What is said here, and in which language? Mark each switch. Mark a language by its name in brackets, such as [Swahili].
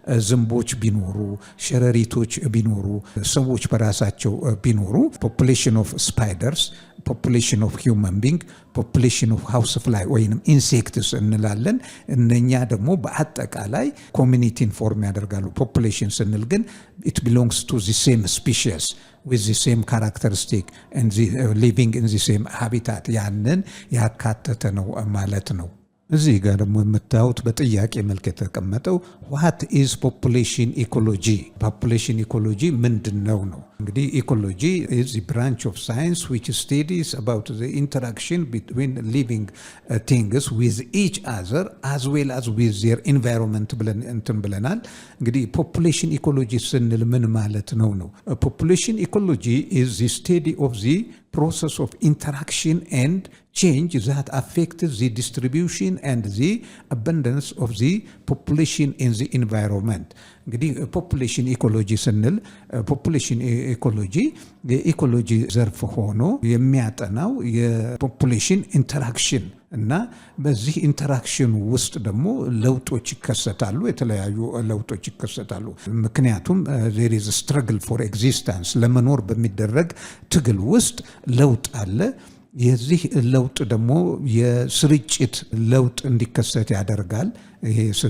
[Amharic] ዝንቦች ቢኖሩ፣ ሸረሪቶች ቢኖሩ፣ ሰዎች በራሳቸው ቢኖሩ ፖፑሌሽን ኦፍ ስፓይደርስ፣ ፖፑሌሽን ኦፍ ሂውመን ቢንግ፣ ፖፑሌሽን ኦፍ ሃውስ ፍላይ ወይንም ኢንሴክትስ እንላለን። እነኛ ደግሞ በአጠቃላይ ኮሚኒቲን ፎርም ያደርጋሉ። ፖፑሌሽን ስንል ግን [English] it belongs to the same species with the same characteristic and living in the same habitat [Amharic] ያንን ያካተተ ነው ማለት ነው። እዚህ ጋር ደግሞ የምታዩት በጥያቄ መልክ የተቀመጠው [English] what is population ecology? [Amharic] ፖፑሌሽን ኢኮሎጂ ምንድን ነው? እንግዲህ ኢኮሎጂ [English] is the branch of science which studies about the interaction between living things with each other as well as with their environment [Amharic] ብለን እንትን ብለናል። እንግዲህ ፖፑሌሽን ኢኮሎጂ ስንል ምን ማለት ነው? [English] ፖፑሌሽን ኢኮሎጂ is the study of the process of interaction and change that affects the distribution and the abundance of the population in the environment. [Amharic] እንግዲህ ፖፑሌሽን ኢኮሎጂ ስንል ፖፑሌሽን ኢኮሎጂ የኢኮሎጂ ዘርፍ ሆኖ የሚያጠናው የፖፑሌሽን ኢንተራክሽን እና በዚህ ኢንተራክሽን ውስጥ ደግሞ ለውጦች ይከሰታሉ፣ የተለያዩ ለውጦች ይከሰታሉ። ምክንያቱም [English] there is a struggle for existence [Amharic] ለመኖር በሚደረግ ትግል ውስጥ ለውጥ አለ። የዚህ ለውጥ ደግሞ የስርጭት ለውጥ እንዲከሰት ያደርጋል። ይሄ